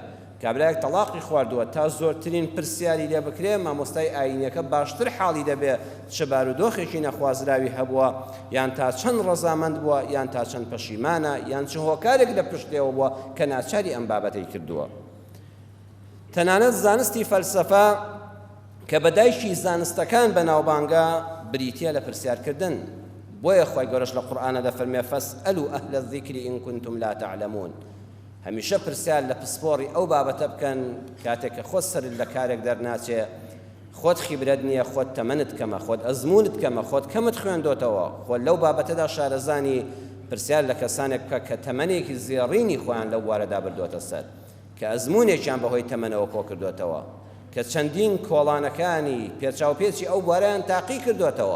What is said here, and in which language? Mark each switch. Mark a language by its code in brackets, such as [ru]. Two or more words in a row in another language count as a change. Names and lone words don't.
[ckb] کابرایەک تەلاقی خواردووە، تا زۆرترین پرسیاری لێ بکرێ، مامۆستای ئاینیەکە باشتر حاڵی دەبێت چه بارودۆخێکی نەخوازراوی هەبووە، یان تا چەند ڕەزامەند بووە، یان تا چەند پەشیمانە، یان چ هۆکارێک لە پشتێوە بووە کە ناچاری ئەم بابەتەی کردووە. تەنانەت زانستی فەلسەفە کە بەدایکی زانستەکان بەناوبانگە بریتیە لە پرسیارکردن. بۆیە خۆی گەورەش لە قورئانە دەفەرمێ [ar] فەسئەلوا ئەهلە الذیکر ئین کنتم لا تعلمون. [ckb] هەمیشە پرسیار لە پسپۆڕی ئەو بابەتە بکەن کاتێک کە خۆت سەرت لە کارێک دەرناچێ، خۆت خیبرەت نییە، خۆت تەمەنت کەمە، خۆت ئەزمونت کەمە، خۆت کەمت خوێندۆتەوە، خۆت لەو بابەتەدا شارەزانی پرسیار لە کەسانێک بکە کە تەمەنێکی زێڕینی خۆیان لەو بوارەدا بردوتە سەر، کە ئەزمونێکیان بەهۆی تەمەنەوە کۆ کردوتەوە، کە چەندین کۆڵانەکانی پێچاوپێچی ئەو بوارەیان تاقی کردوتەوە.